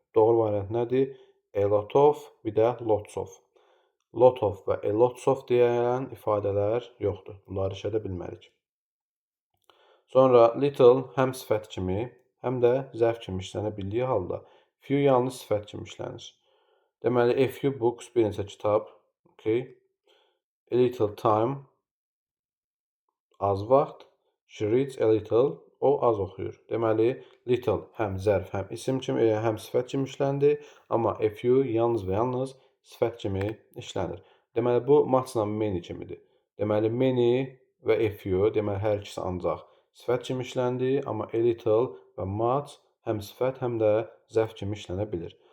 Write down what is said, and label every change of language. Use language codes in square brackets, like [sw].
[az] Doğru variant nədir? A lot of, bir də lots of. Lot of və a lots of deyilən ifadələr yoxdur. Bunları işlədə bilmərik. Sonra little həm sifət kimi, həm də zərf kimi işlənə bildiyi halda few yalnız sifət kimi işlənir. Deməli, [en] a few books, [az] bir neçə kitab, okay. [en] A little time, [az] az vaxt. [en] She reads a little, [az] O az oxuyur. Deməli, little həm zərf, həm isim kimi, həm sifət kimi işləndi, amma a few yalnız və yalnız sifət kimi işlənir. Deməli, bu muchla many kimidir. Deməli, many və a few, deməli, hər ikisi ancaq sifət kimi işləndi, amma a little və much həm sifət, həm də zərf kimi işlənə bilir.